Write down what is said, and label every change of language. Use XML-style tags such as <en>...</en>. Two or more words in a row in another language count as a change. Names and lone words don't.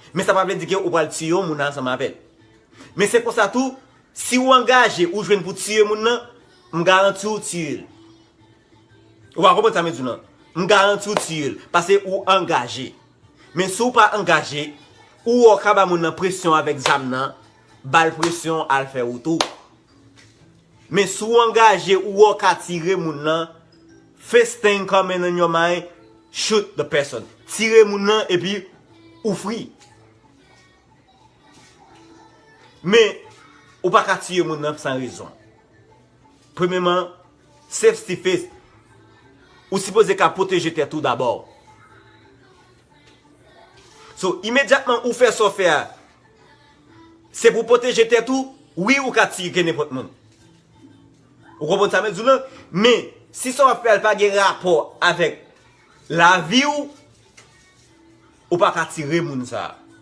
<ht>Men sa pa vle di ke ou pral tiye moun ansanm avè l. Men se pou sa tou, si ou angaje ou jwenn pou tiye moun nan, m garanti ou tiye l. Ou pa konprann sa m di nan? M garanti ou tiye l. Paske ou angaje. Men si ou pa angaje, ou ou ka ba moun nan presyon avèk zam nan, bal presyon al fè ou tou. Men si ou angaje, ou ou ka tire moun nan,</ht> <en>first thing coming in your mind, shoot the person.</en> <ht>Tire moun nan, epi, ou fri. Men, ou pa ka tire moun nan san rezon. Premèman,</ht> <en>safety first.</en> <ht>Ou sipoze ka pwoteje tèt ou dabò. So, imedyatman, ou fè sa fè a, se pou pwoteje tèt ou, wi ou ka tire ke nenpòt moun. Ou konprann sa, men, men, si sa fè a pa gen rapò avèk lavi ou, ou pa ka tire moun sa.</ht>